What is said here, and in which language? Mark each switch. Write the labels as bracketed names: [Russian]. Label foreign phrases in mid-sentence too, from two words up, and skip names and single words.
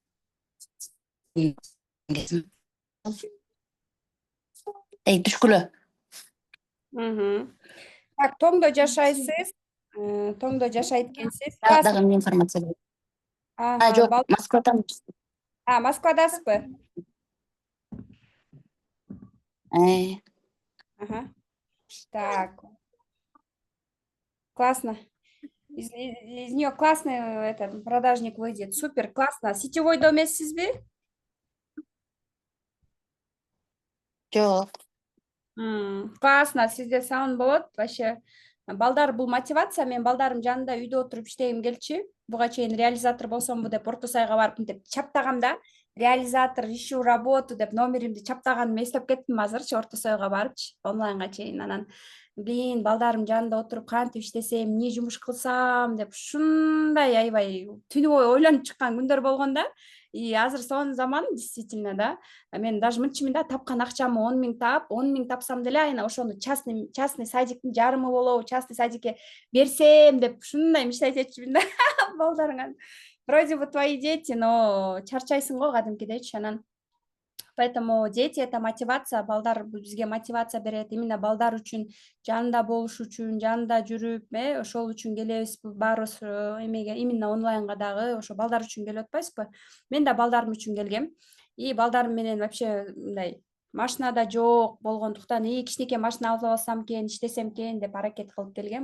[Kyrgyz] Түшкүлө. Так, Тоңдо жашайсыз. Тоңдо жашайт экенсиз. Дагы эмне информация керек? Жок, Москвадамын. Москвадасызбы? Так. Классно. [Russian] Из неё классный продажник выйдет. Супер, классно. [Kyrgyz] Сетевойдо эмессизби? Жок. Классно, сизде саун болот. Вообще балдар бул мотивация. Мен балдарым жанында үйдө отуруп иштегим келчү. Буга чейин реализатор болсомбу деп Орто Сайга барып мынтип чаптагам да. Реализатор, [Russian] ищу работу [Kyrgyz] деп номеримди чаптаганымды эстеп кеттим азырчы Орто Сайга барыпчы, онлайнга чейин. Анан балдарым жанында отуруп кантип иштесем, эмне жумуш кылсам деп ушундай аябай түнү бою ойлонуп чыккан күндөр болгон да. И азыр сонун заман, действительно, да. Мен даже мынтчымын да, тапкан акчамы 10 000 тап, 10 000 тапсам деле айна ошону частный садиктин жарымы болобу, частный садикке берсем деп ушундай мечтать этчүмүн да. Балдарыңан [Russian] вроде бы твои дети, но [Kyrgyz] чарчайсың го кадимкидейчи. Анан [Russian] поэтому дети это мотивация, [Kyrgyz] балдар бизге мотивация берет. Именно балдар үчүн, жанында болуш үчүн, жанында жүрүп, ошол үчүн келебиз баарыбыз эмеге, именно онлайнга дагы ошо балдар үчүн келип атпайсызбы? Мен да балдарым үчүн келгем. И балдарым менен вообще мындай машинада жок болгондуктан, кичинекей машина алып алсам экен, иштесем экен деп аракет кылып келгем.